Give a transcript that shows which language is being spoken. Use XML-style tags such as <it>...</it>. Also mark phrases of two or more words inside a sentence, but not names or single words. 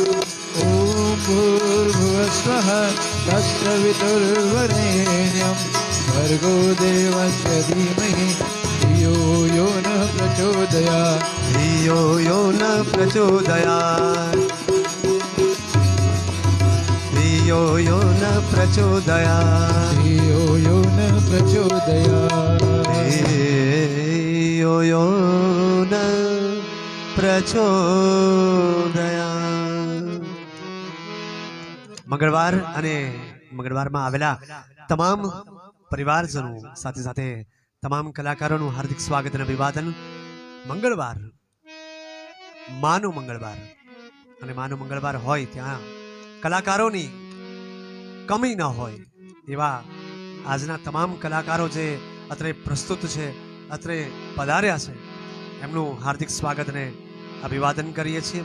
<sa>ॐ भूर्भुवस्वः तत्सवितुर्वरेण्यं भर्गो देवस्य धीमहि धियो यो नः प्रचोदयात् धियो यो न प्रचोदयात् धियो यो न प्रचोदयात् धियो यो नः प्रचोदयात् धियो यो न પ્રચોદયા</sa> <gu>મંગળવાર અને મંગળવારમાં આવેલા તમામ પરિવારજનો સાથે સાથે તમામ કલાકારોનું હાર્દિક સ્વાગત અને અભિવાદન. મંગળવાર માનું મંગળવાર અને માનું મંગળવાર હોય ત્યાં કલાકારોની કમી ન હોય એવા આજના તમામ કલાકારો જે અત્રે પ્રસ્તુત છે, અત્રે પધાર્યા છે, એમનું હાર્દિક સ્વાગત અને અભિવાદન કરીએ છીએ.</gu>